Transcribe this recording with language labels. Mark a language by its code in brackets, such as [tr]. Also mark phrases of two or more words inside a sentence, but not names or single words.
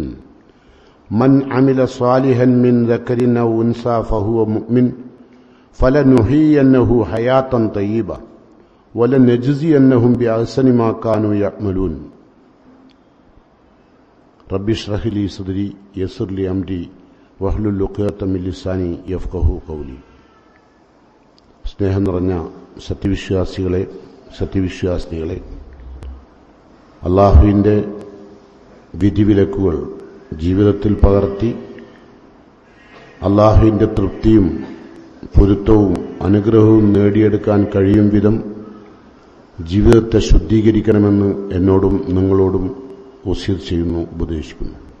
[ar] من عمل صالحا من ذكر أو أنثى فهو مؤمن فلنحيينه حياة طيبة ولنجزينهم بأحسن ما كانوا يعملون. رب اشرح لي صدري يسر لي أمري واحلل عقدة من لساني يفقهوا قولي. [ml] സ്നേഹം നിറഞ്ഞ സത്യവിശ്വാസികളെ, അള്ളാഹുവിൻ്റെ വിധിവിലക്കുകൾ ജീവിതത്തിൽ പകർത്തി അള്ളാഹുവിൻ്റെ തൃപ്തിയും പൊരുത്തവും അനുഗ്രഹവും നേടിയെടുക്കാൻ കഴിയും വിധം ജീവിതത്തെ ശുദ്ധീകരിക്കണമെന്ന് എന്നോടും നിങ്ങളോടും വസിയത്ത് ചെയ്യുന്നു, ഉപദേശിക്കുന്നു.